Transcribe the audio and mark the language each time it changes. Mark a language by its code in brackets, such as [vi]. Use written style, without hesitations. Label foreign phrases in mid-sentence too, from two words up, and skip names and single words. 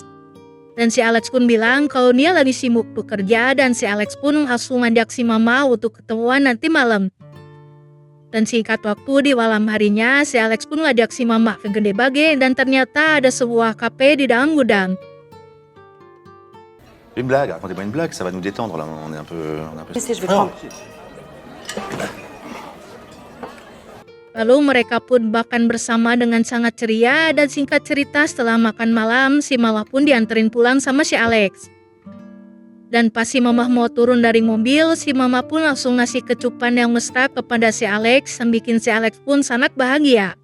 [id] Dan si Alex pun bilang kalau dia lagi sibuk bekerja dan si Alex pun langsung ngajak si mama untuk ketemuan nanti malam. Dan singkat waktu di malam harinya si Alex pun ngajak si mama ke Gede Bage dan ternyata ada sebuah kafe di dalam gudang. [fr] Une blague, racontez-moi une blague, ça va nous détendre là, on est un peu... Je sais, je vais prendre. [id] Lalu mereka pun makan bersama dengan sangat ceria dan singkat cerita setelah makan malam si mama pun dianterin pulang sama si Alex. Dan pas si mama mau turun dari mobil, si mama pun langsung ngasih kecupan yang mesra kepada si Alex yang bikin si Alex pun sangat bahagia.